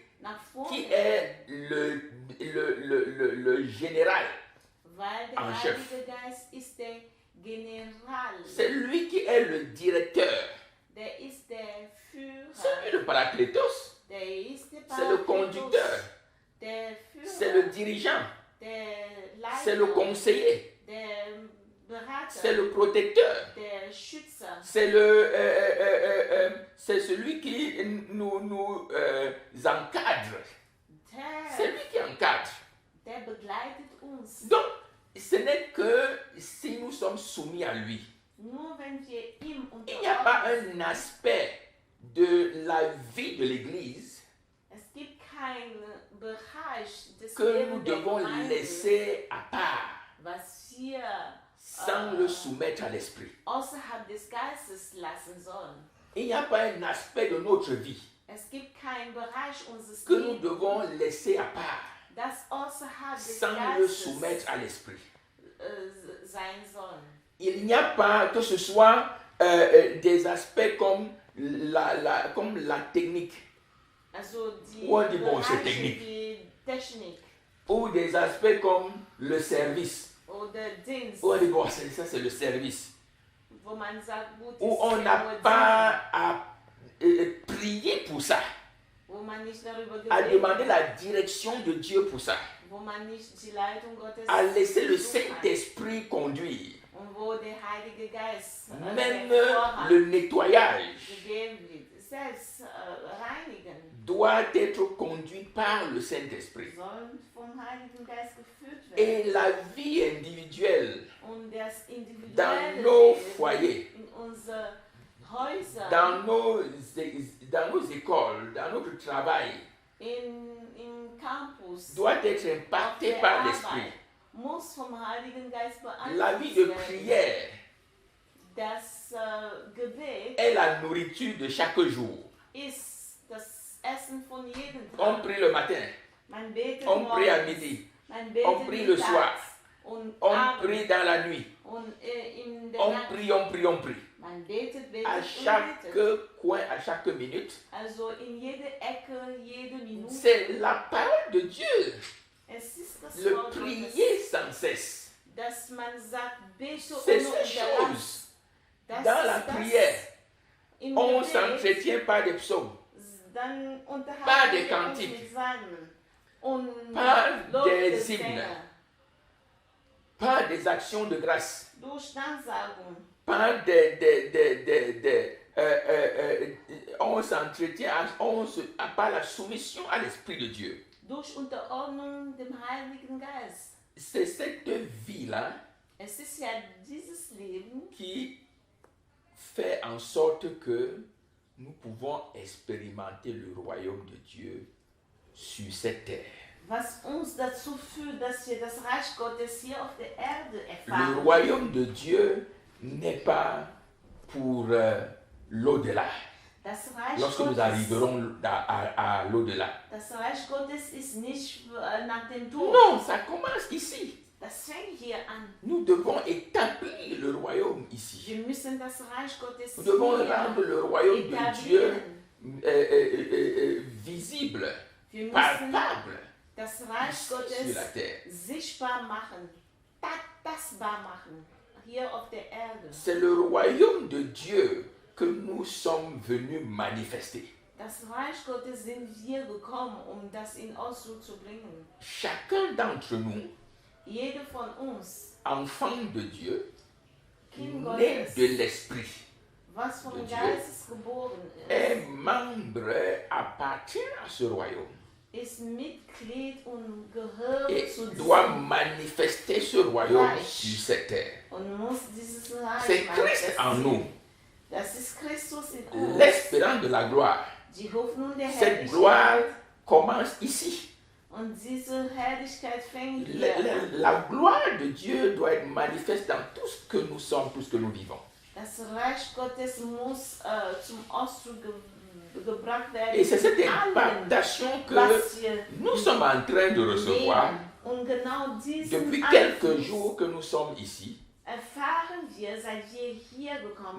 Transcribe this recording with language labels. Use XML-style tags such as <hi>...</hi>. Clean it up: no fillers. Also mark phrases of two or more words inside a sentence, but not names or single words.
<de>nach vorne</de> <fr>qui</fr> <de>gehen,</de> <fr>est le général.</fr> <de>weil der</de> <fr>en chef.</fr> <de>Heilige Geist ist der General,</de> <fr>C'est lui qui est le directeur.</fr> <de>der ist der</de> <fr>C'est lui</fr> <de>Führer,</de> <fr>le paraclétos.</fr> <de>der ist der</de> <fr>C'est le</fr> <de>Parakletos,</de> <fr>conducteur.</fr> <de>der</de> <fr>C'est le</fr> <de>Führer,</de> <fr>dirigeant.</fr> <de>der</de> <fr>C'est le</fr> <de>Leiter,</de> <fr>conseiller.</fr> <de>der</de> <fr>C'est</fr> <de>Berater,</de> <fr>le protecteur.</fr> <de>der Schützer,</de> <fr>C'est celui qui nous encadre. C'est</fr> <de>der,</de> <fr>lui qui encadre.</fr> <de>der begleitet uns.</de> <fr>Donc, ce n'est que si nous sommes soumis à lui.</fr> <de>Nur wenn wir ihm</de> <fr>Il n'y a pas</fr> <de>unterordnen sind.</de> <fr>un aspect de la vie de l'Église</fr> <de>Es gibt keinen Bereich des</de> <fr>que nous</fr> <de>Lebens der</de> <fr>devons</fr> <de>Gemeinde,</de> <fr>laisser à part</fr> <de>was wir</de> <fr>sans le soumettre à l'Esprit.</fr> <de>außerhalb des Geistes lassen sollen.</de> <fr>Il n'y a pas un aspect de notre vie</fr> <de>Es gibt keinen Bereich unseres</de> <fr>que nous</fr> <de>Lebens,</de> <fr>devons laisser à part</fr> <de>das außerhalb des</de> <fr>sans le</fr> <de>Geistes</de> <fr>soumettre à l'Esprit.</fr> <de>sein soll.</de> <fr>Il n'y a pas que ce soit des aspects comme la technique</fr> <de>Also die Ou die Branche Bereiche Technik. wie Technik</de> <fr>ou des aspects comme le service.</fr> <de>oder Dienst,</de> <fr>Ou on dit, bon, ça c'est le service.</fr> <de>wo man sagt, gut,</de> <fr>Où</fr> <de>ist</de> <fr>on</fr> <de>ja</de> <fr>n'a</fr> <de>nur</de> <fr>pas à prier pour ça,</fr> <de>Dienst, wo man nicht darüber</de> <fr>à</fr> <de>geredet</de> <fr>demander la direction de Dieu pour ça,</fr> <de>wo man nicht die Leitung Gottes</de> <fr>à laisser le</fr> <de>gesucht hat.</de> <fr>Saint-Esprit conduire.</fr> <de>Und wo der Heilige Geist</de> <fr>Même</fr> <de>der Vorrang</de> <fr>le nettoyage</fr> <de>gegeben wird. Selbst reinigen</de> <fr>doit être conduit par le Saint-Esprit.</fr> <de>sollen vom Heiligen Geist geführt werden.</de> <fr>Et la vie individuelle</fr> <de>Und das</de> <fr>dans</fr> <de>individuelle</de> <fr>nos</fr> <de>Leben</de> <fr>foyers,</fr> <de>in unsere Häuser,</de> <fr>dans nos écoles, dans notre travail,</fr> <de>im Campus,</de> <fr>doit être</fr> <de>auf</de> <fr>impacté</fr> <de>der</de> <fr>par</fr> <de>Arbeit,</de> <fr>l'Esprit.</fr> <de>muss vom Heiligen Geist</de> <fr>La vie de</fr> <de>beeinflusst werden.</de> <fr>prière</fr> <de>Das Gebet</de> <fr>est la nourriture de chaque jour.</fr> <de>ist das Essen von jedem</de> <fr>On</fr> <de>Tag.</de> <fr>prie le matin,</fr> <de>Man betet</de> <fr>on prie à</fr> <de>morgens,</de> <fr>midi,</fr> <de>man betet</de> <fr>on prie le</fr> <de>mittags</de> <fr>soir,</fr> <de>und</de> <fr>on</fr> <de>abends</de> <fr>prie dans la nuit,</fr> <de>und in der</de> <fr>on</fr> <de>Nacht.</de> <fr>prie, on prie, on prie.</fr> <de>Man betet, betet</de> <fr>À</fr> <de>und</de> <fr>chaque</fr> <de>betet.</de> <fr>coin, à chaque minute,</fr> <de>Also in jede Ecke, jede Minute.</de> <fr>c'est la parole de Dieu.</fr> <de>Es ist das</de> <fr>Le</fr> <de>Wort</de> <fr>prier sans cesse.</fr> <de>dass man sagt, bete</de> <fr>C'est</fr> <de>ohne</de> <fr>ces</fr> <de>Unterlass.</de> <fr>choses.</fr> <de>Das</de> <fr>Dans la</fr> <de>ist das.</de> <fr>prière,</fr> <de>Im</de> <fr>on</fr> <de>Gebet,</de> <fr>s'entretient par des psaumes,</fr> <de>dann</de> <fr>Pas</fr> <de>unterhalten</de> <fr>des</fr> <de>wir uns</de> <fr>cantiques.</fr> <de>mit Psalmen und</de> <fr>Pas des</fr> <de>Lobgesänge,</de> <fr>pas des actions de grâce,</fr> <de>durch Danksagung.</de> <fr>pas on s'entretient, par la soumission à l'Esprit de Dieu.</fr> <de>Durch Unterordnung dem Heiligen Geist.</de> <fr>C'est cette vie-là</fr> <de>Es ist ja dieses Leben,</de> <fr>qui fait en sorte que nous pouvons expérimenter le royaume de Dieu sur cette terre.</fr> <de>was uns dazu führt, dass wir das Reich Gottes hier auf der Erde</de> <fr>Le</fr> <de>erfahren.</de> <fr>royaume de Dieu n'est pas pour l'au-delà.</fr> <de>Das Reich</de> <fr>Lorsque nous</fr> <de>Gottes,</de> <fr>arriverons à l'au-delà.</fr> <de>das Reich Gottes ist nicht nach dem Tod.</de> <fr>Non, ça commence ici.</fr> <de>Das fängt hier an.</de> <fr>Nous devons établir le royaume ici.</fr> <de>Wir müssen das Reich Gottes</de> <fr>Nous devons</fr> <de>hier</de> <fr>rendre le royaume de Dieu</fr> <de>etablieren.</de> <fr>visible,</fr> <de>Wir müssen</de> <fr>palpable</fr> <de>das Reich</de> <fr>ici sur</fr> <de>Gottes</de> <fr>la terre.</fr> <de>sichtbar machen, tastbar machen, hier auf der Erde.</de> <fr>C'est le royaume de Dieu que nous sommes venus manifester.</fr> <de>Das Reich Gottes sind wir gekommen, um das in Ausdruck zu bringen.</de> <fr>Chacun d'entre nous,</fr> <de>Jeder von uns,</de> <fr>enfant de Dieu,</fr> <de>Kind</de> <fr>né</fr> <de>Gottes,</de> <fr>de l'Esprit,</fr> <de>was vom</de> <fr>de Dieu,</fr> <de>Geistes geboren</de> <fr>est membre, appartient à ce royaume</fr> <de>ist Mitglied und gehört</de> <fr>et</fr> <de>zu</de> <fr>doit</fr> <de>diesem</de> <fr>manifester ce royaume</fr> <de>Reich.</de> <fr>sur cette terre.</fr> <de>und muss dieses Reich</de> <fr>C'est Christ en nous,</fr> <de>Das ist Christus in uns,</de> <fr>l'espérance de la gloire.</fr> <de>die Hoffnung der</de> <fr>Cette gloire</fr> <de>Herrlichkeit.</de> <fr>commence ici.</fr> <de>Und diese Herrlichkeit fängt</de> <fr>La,</fr> <de>hier</de> <fr>la-</fr> <de>an.</de> <fr>la gloire de Dieu doit être manifeste dans tout ce que nous sommes, tout ce que nous vivons.</fr> <de>Das Reich Gottes muss zum Ausdruck gebracht werden.</de> <fr>Et c'est cette</fr> <de>in allem,</de> <fr>impactation que</fr> <de>was wir</de> <fr>nous sommes en train de recevoir</fr> <de>leben. Und genau diesen</de> <fr>depuis quelques</fr> <de>Einfluss</de> <fr>jours que nous sommes ici.</fr> <de>erfahren wir, seit wir hier gekommen</de>